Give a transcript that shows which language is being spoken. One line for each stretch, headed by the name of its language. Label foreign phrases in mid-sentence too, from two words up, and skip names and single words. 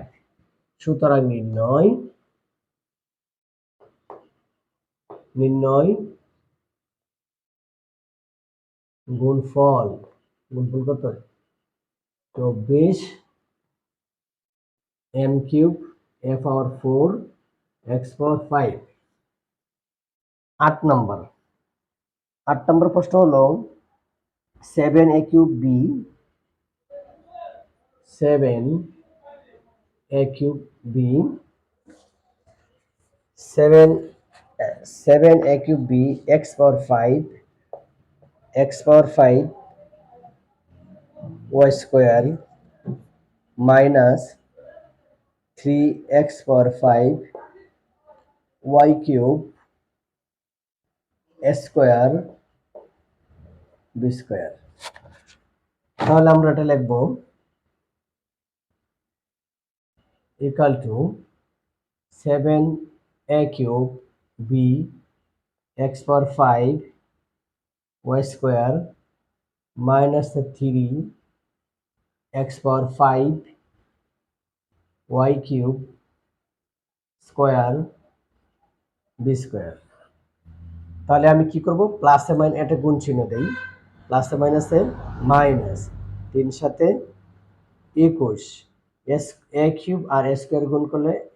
Bangla: সুতরাং নির্ণয় গুণফল কত? 24m³ a⁴, x⁴। 8 নম্বর প্রশ্ন হলো 7a³ b 7a³ b x⁴ y² -3x⁴ y³ a² b²। তাহলে আমরা এটা লিখব
English: equal to
Bangla: 7a³ b x⁴ y² -3x⁴ y³ b²। তাহলে আমি কি করব? প্লাসে মাইনাস, এটা গুণ চিহ্ন দেই, প্লাসে মাইনাসে মাইনাস, 3 × 7 = 21, a³ আর a² গুণ করলে